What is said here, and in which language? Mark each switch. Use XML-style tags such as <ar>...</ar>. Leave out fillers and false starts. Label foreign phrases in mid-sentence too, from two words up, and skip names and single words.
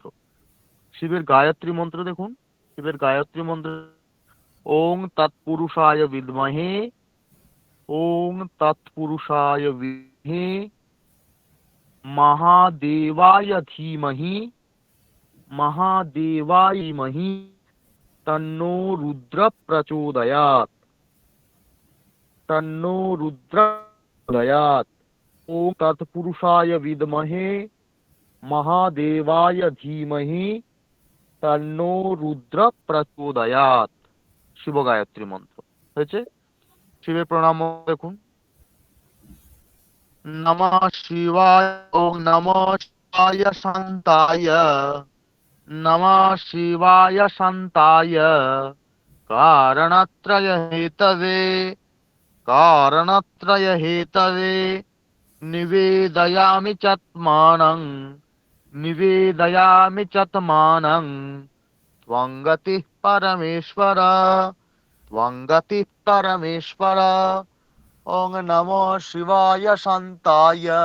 <bn>শিবের গায়ত্রী মন্ত্র দেখুন, শিবের গায়ত্রী মন্ত্র</bn> <sa>ওং তৎপুরুষায় বিদ্মহে, ওং তৎপুরুষায় বিদ্মহে, মহাদেবায় ধীমহি, মহাদেবায় মহি, তন্নো রুদ্র প্রচোদয়াৎ, তন্নো রুদ্র প্রচোদয়াৎ। ওং তৎপুরুষায় বিদ্মহে মহাদেবায় ধীমহি, তন্নো রুদ্র প্রচোদয়াৎ।</sa> <bn>শিব গায়ত্রী মন্ত্র হয়েছে। শিবের প্রণাম দেখুন,</bn> <sa>নমঃ শিবায়, ওং নমঃ শিবায় শান্তায়, नमः शिवाय शान्ताय कारणत्रयहेतवे कारणत्रयहेतवे निवेदयामि चात्मानं निवेदयामि चात्मानं त्वं गतिः परमेश्वर त्वं गतिः परमेश्वर ॐ नमो शिवाय शान्ताय</sa>